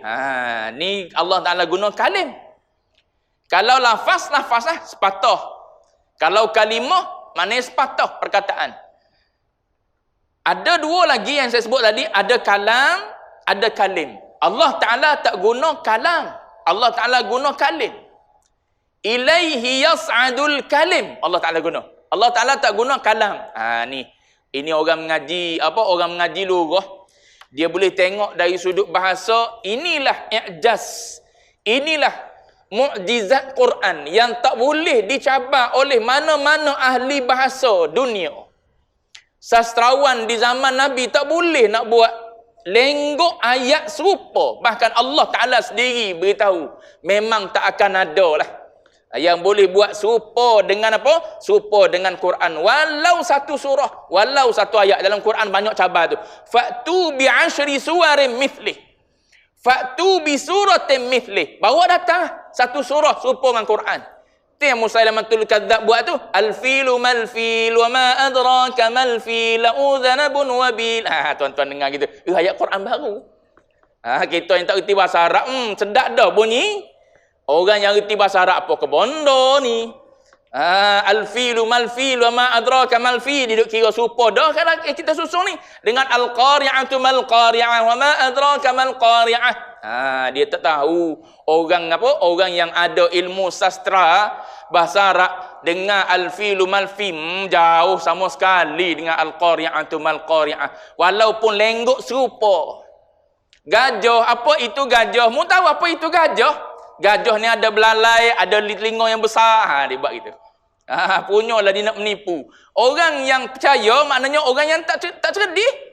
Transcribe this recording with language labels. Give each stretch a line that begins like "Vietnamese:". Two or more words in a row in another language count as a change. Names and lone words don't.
Malay: Ni Allah Ta'ala guna kalim. Kalau lafaz lah sepatah. Kalau kalimah, maknanya sepatah perkataan. Ada dua lagi yang saya sebut tadi, ada kalam, ada kalim. Allah Ta'ala tak guna kalam, Allah Ta'ala guna kalim.
Arabic: Ilaihi yas'adul kalim,
Malay: Allah Ta'ala guna. Allah Ta'ala tak guna kalam. Ini orang mengaji, orang mengaji lurah, dia boleh tengok dari sudut bahasa. Inilah i'jaz, inilah mukjizat Quran yang tak boleh dicabar oleh mana-mana ahli bahasa dunia. Sastrawan di zaman Nabi tak boleh nak buat lenggok ayat serupa. Bahkan Allah Ta'ala sendiri beritahu, memang tak akan ada lah yang boleh buat serupa dengan apa? Serupa dengan Quran. Walau satu surah, walau satu ayat dalam Quran, banyak cabar tu.
Arabic: Fa'tu bi'ashri suwarin mithlih, fa'tu bi suratin mithlih.
Malay: Bawa datang satu surah serupa dengan Quran. Itu yang Musailamatul Kadzdzab buat tu.
Arabic: Al-filu mal-fil wa ma adraka mal-fil la'udhanabun wabil.
Malay: Tuan-tuan dengar gitu. Ayat Quran baru. Kita yang tak reti bahasa Arab, sedap dah bunyi. Orang yang reti bahasa Arab apa ke bondo ni.
Arabic: Al-filu mal-fil wa ma adraka mal-fil.
Malay: Dia duk kira serupa dah kalau kita susun ni. Dengan
Arabic: al-qari'atu mal-qari'ah wa ma adraka mal-qari'ah.
Malay: Dia tak tahu. Orang Orang yang ada ilmu sastra bahasa Arab dengar
Arabic: al-filu mal-fil,
Malay: jauh sama sekali dengan
Arabic: al-qari'atu mal-qari'ah.
Malay: Walaupun lenggok serupa. Gajah, apa itu gajah? Mu tahu apa itu gajah? Gajah ni ada belalai, ada telinga yang besar. Dia buat gitu. Punyalah dia nak menipu. Orang yang percaya maknanya orang yang tak cerdik.